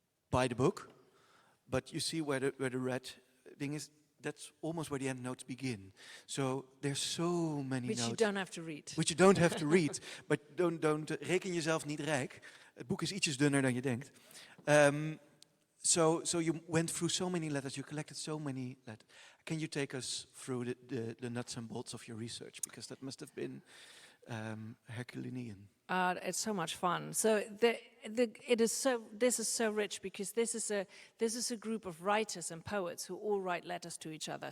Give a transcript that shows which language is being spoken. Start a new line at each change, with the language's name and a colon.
English: Buy the book, but you see where the red thing is. That's almost where the endnotes begin. So there's so many notes. Which you don't have to read. Which you don't have to read. But don't
Dutch: reken jezelf niet rijk. Het boek is ietsjes dunner dan je denkt.
English: So you went through so many letters, you collected so many letters. Can you take us through the nuts and bolts of your research? Because that must have been Herculean. It's so much fun. So this is so rich because this is a group of writers and poets who all write letters to each other.